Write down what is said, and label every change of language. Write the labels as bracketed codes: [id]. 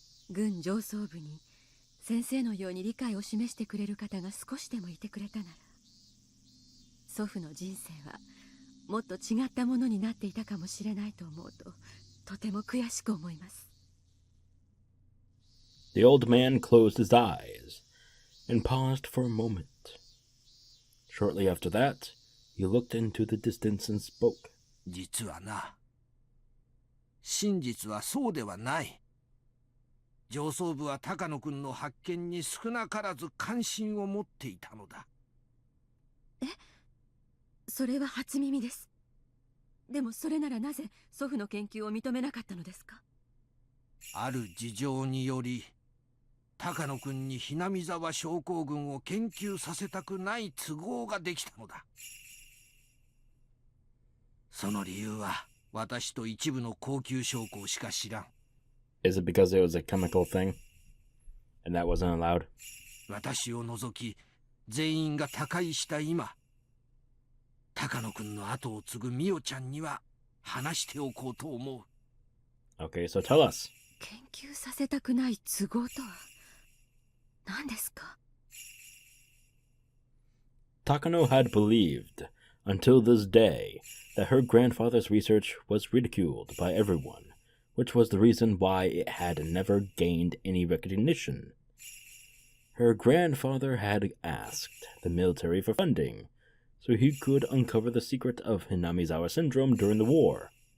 [ja] 軍上層部に先生のように理解を示してくれる方が少しでもいてくれたなら、祖父の人生はもっと違ったものになっていたかもしれないと思うと、とても悔しく思います。 [en] The old man closed his eyes and paused for a moment. Shortly after that, he looked into the distance and spoke. [ja] 実はな、真実はそうではない。上層部は高野君の発見に少なからず関心を持っていたのだ。え、それは初耳です。でもそれならなぜ祖父の研究を認めなかったのですか？ある事情により高野君にひなみざわ症候群を研究させたくない都合ができたのだ。その理由は私と一部の高級将校しか知らん。 [en] Is it because it was a chemical thing? And that wasn't allowed? [ja] 私を除き全員が他界した今、高野くんの後を継ぐみおちゃんには話しておこうと思う。 [en] Okay, so tell us. [ja] 研究させたくない都合とは何ですか？ [en] Takano had believed, until this day, that her grandfather's research was ridiculed by everyone, which was the reason why it had never gained any recognition. Her grandfather had asked the military for funding, so he could uncover the secret of Hinamizawa Syndrome during the war.